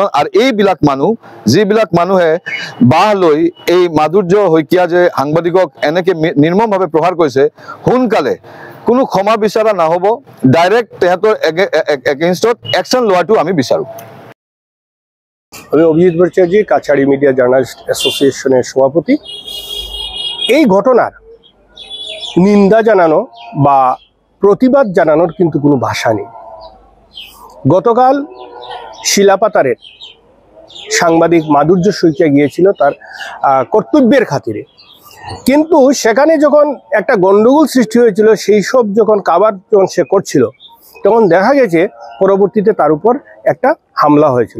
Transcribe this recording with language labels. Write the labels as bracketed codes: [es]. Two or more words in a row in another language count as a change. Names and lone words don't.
[as] আৰু এইবিলাক মানুহ যিবিলাক মানুহে বাহ লৈ এই মাধুৰ্য শইকীয়া যে সাংবাদিকক এনেকৈ নিৰ্মমভাৱে প্ৰহাৰ কৰিছে, সোনকালে কোনো ক্ষমা বিচৰা নহ'ব। ডাইৰেক্ট তেহেঁতৰ এগেইনষ্টত একশ্যন লোৱাটো আমি বিচাৰোঁ। [bn] আমি অভিজিৎ ভট্টাচার্য, কাছাড়ি মিডিয়া জার্নালিস্ট অ্যাসোসিয়েশনের সভাপতি। এই ঘটনার নিন্দা জানানো বা প্রতিবাদ জানানোর কিন্তু কোনো ভাষা নেই। গতকাল শিলাপাতারের সাংবাদিক মাধুর্য শইকীয়া গিয়েছিল তার কর্তব্যের খাতিরে, কিন্তু সেখানে যখন একটা গন্ডগোল সৃষ্টি হয়েছিল, সেই সব যখন কাভার যখন সে করছিল, তখন দেখা গেছে পরবর্তীতে তার উপর একটা হামলা হয়েছিল।